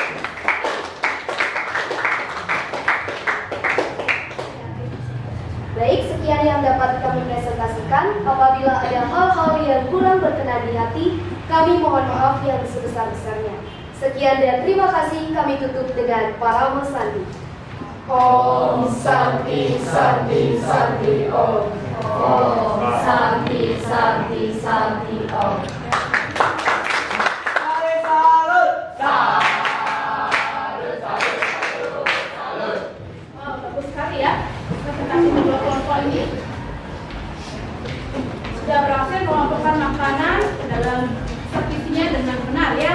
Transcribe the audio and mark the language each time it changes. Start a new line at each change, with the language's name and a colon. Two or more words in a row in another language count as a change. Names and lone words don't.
Indonesian: Baik, sekian yang dapat kami presentasikan. Apabila ada hal-hal yang kurang berkenan di hati, kami mohon maaf yang sebesar-besarnya. Sekian dan terima kasih. Kami tutup dengan Parama Sandi.
Sanskrit: Om Santi Santi Santi Om. Om Santi Santi Santi Om.
Indonesian: Oh, bagus sekali ya. Presentasi kedua kelompok ini sudah berhasil mengelompokkan makanan dalam sertisinya dengan benar ya.